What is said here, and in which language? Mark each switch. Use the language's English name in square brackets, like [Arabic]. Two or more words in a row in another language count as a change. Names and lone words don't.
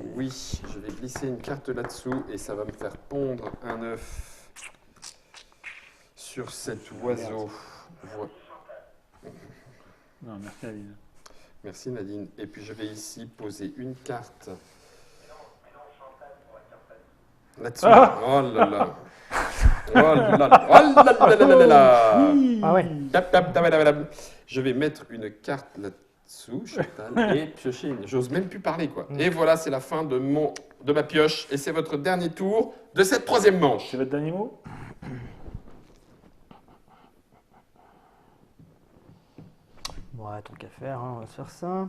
[French] Oui, je vais glisser une carte là-dessous et ça va me faire pondre un œuf sur cet oiseau. Non, merci Aline. Merci Nadine. Et puis je vais ici poser une carte là-dessous. Ah Oh là là. Oh là là. Oh là là là là là là. Ah ouais. Tap, tap, tap, tap, tap. Je vais mettre une carte là-dessous, Chantal, et piocher une. J'ose même plus parler, quoi. Et voilà, c'est la fin de ma pioche. Et c'est votre dernier tour de cette troisième manche. C'est votre dernier mot? Bon, ouais, tant qu'à faire, hein, on va se faire ça.